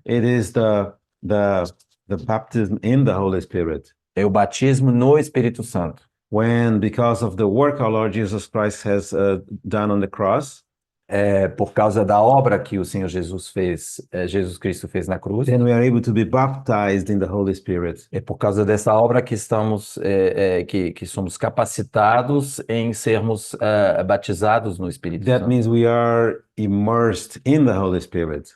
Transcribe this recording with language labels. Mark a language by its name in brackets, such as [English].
[English] It is the baptism in the Holy Spirit. [Portuguese] É o batismo no Espírito Santo. [English] When, because of the work our Lord Jesus Christ has done on the cross, [Portuguese] por causa da obra que o Senhor Jesus Cristo fez na cruz. [English] Then we are able to be baptized in the Holy Spirit. [Portuguese] É por causa dessa obra que estamos que somos capacitados em sermos batizados no Espírito [English] That [Portuguese] Santo. [English] means we are immersed in the Holy Spirit.